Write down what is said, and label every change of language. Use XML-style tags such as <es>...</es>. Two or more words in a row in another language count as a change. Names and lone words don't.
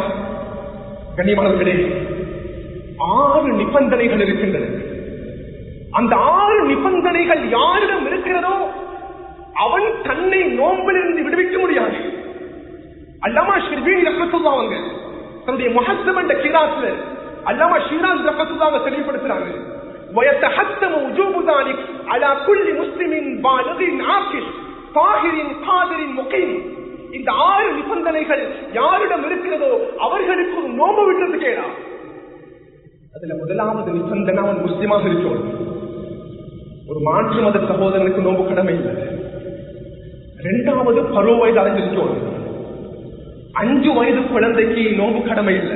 <ta>கண்ணியமானவர்களே, 6 நிபந்தனைகள் இருக்கின்றன. அந்த 6 நிபந்தனைகள் யாரிடம் இருக்கிறதோ அவன் தன்னை நோம்பிலிருந்து விடுவிக்க முடியாது. அல்லாமா ஷிர்பீனி ரஹ்மத்துல்லாஹி அவங்க தன்னுடைய முஹஸ்ஸம் என்ற கிராஸ்ல அல்லாமா ஷிராஸ் ரஹ்மத்துல்லாஹி தெளிவுபடுத்துறாங்க,</ta> <ar>ويتحتم وجوب ذلك على كل مسلم بالغ عاقل طاهر قادر مقيم.</ar> <ta>இந்த 6 நிபந்தனைகள் யாரிடம் இருக்கிறதோ அவர்களுக்கு ஒரு நோன்பு விடுறது கேடா. அதுல முதலாவது நிபந்தனை அவன் முஸ்லிமாக இருக்கணும். ஒரு மாற்று மத சகோதரனுக்கு நோன்பு கடமை இல்லை. 2வது பருவ வயது அடைஞ்சிருக்கணும். 5 வயது குழந்தைக்கு நோன்பு கடமை இல்லை.</ta>